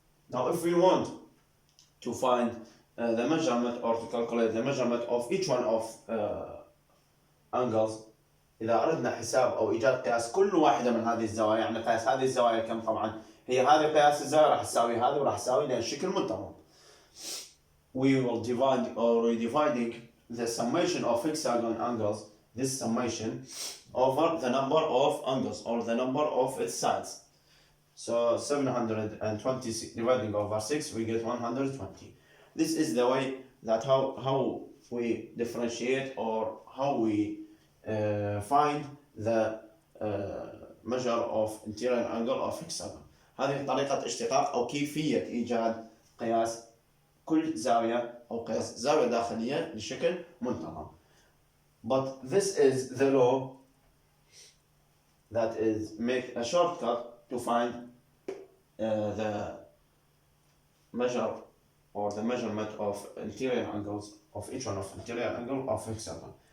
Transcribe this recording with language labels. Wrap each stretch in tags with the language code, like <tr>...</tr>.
<en>Now, if we want to find the measurement or to calculate the measurement of each one of angles,</en> <ar>إذا أردنا حساب أو إيجاد قياس كل واحدة من هذه الزوايا، يعني قياس هذه الزوايا كم؟ طبعا هي هذه قياس الزاوية راح تساوي هذه وراح تساوي لأن الشكل منتظم.</ar> <en>We will divide or dividing the summation of hexagon angles, this summation, over the number of angles or the number of its sides. So 720 dividing over 6, we get 120. This is the way that how we differentiate or how we find the measure of interior angle of hexagon.</en> <ar>هذه طريقة اشتقاق أو كيفية إيجاد قياس كل زاوية أو قياس زاوية داخلية لشكل منتظم.</ar> <en>But this is the law that is make a shortcut to find the measure or the measurement of interior angles of each one of interior angle of hexagon.</en>